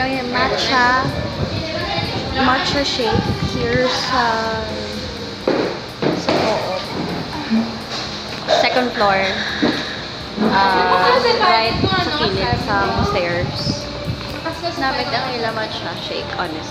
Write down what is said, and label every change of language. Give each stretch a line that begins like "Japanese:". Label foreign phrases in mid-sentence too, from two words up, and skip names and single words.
English: matcha shake here sa co-op. Second floor.
Hiligaynon: Right sa kilid sa stairs. Namit ang ila matcha shake, honest.